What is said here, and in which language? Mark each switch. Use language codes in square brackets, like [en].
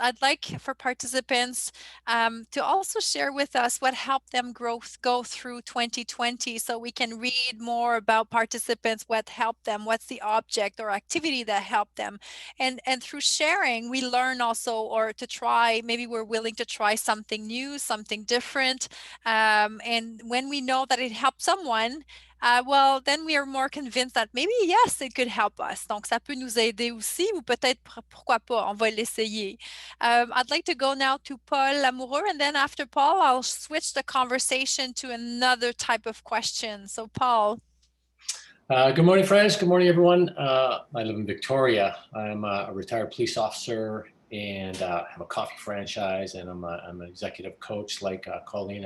[en] I'd like for participants to also share with us what helped them go through 2020, so we can read more about participants, what helped them, what's the object or activity that helped them. And through sharing, we learn also, or to try, maybe we're willing to try something new new, something different. And when we know that it helps someone, well, then we are more convinced that maybe, yes, it could help us. [fr] Donc, ça peut nous aider aussi, ou peut-être, pourquoi pas, on va l'essayer. [en] I'd like to go now to Paul Lamoureux, and then after Paul, I'll switch the conversation to another type of question. So, Paul. Good morning, friends. Good morning, everyone. I live in Victoria. I'm a retired police officer and have a coffee franchise, and I'm an executive coach like Colleen.